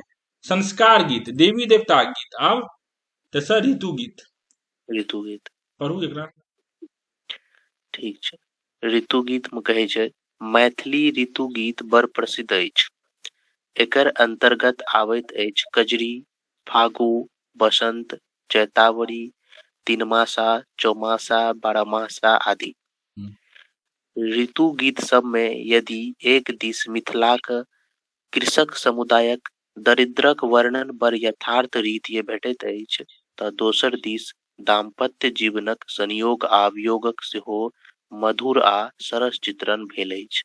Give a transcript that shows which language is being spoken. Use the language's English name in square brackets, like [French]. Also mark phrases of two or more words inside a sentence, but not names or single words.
[Maithili] संस्कार गीत, देवी देवता गीत। आब तेसर ऋतु गीत। ऋतु गीत पढ़ू एकरा। ठीक छै। ऋतु गीत में कहे छै, मैथिली ऋतु गीत बड़ प्रसिद्ध अछि। एकर अंतर्गत आबैत अछि कजरी, फागु, बसंत, चैतावरी, तीनमासा, चौमासा, बारहमासा आदि। ऋतु गीत सब में यदि एक दिस मिथिलाक कृषक समुदायक दरिद्रक वर्णन बड़ यथार्थ रीति भेटैत अछि, तऽ दोसर दिस दाम्पत्य जीवनक संयोग आ वियोगक सेहो मधुर आ सरस चित्रण भेल अछि।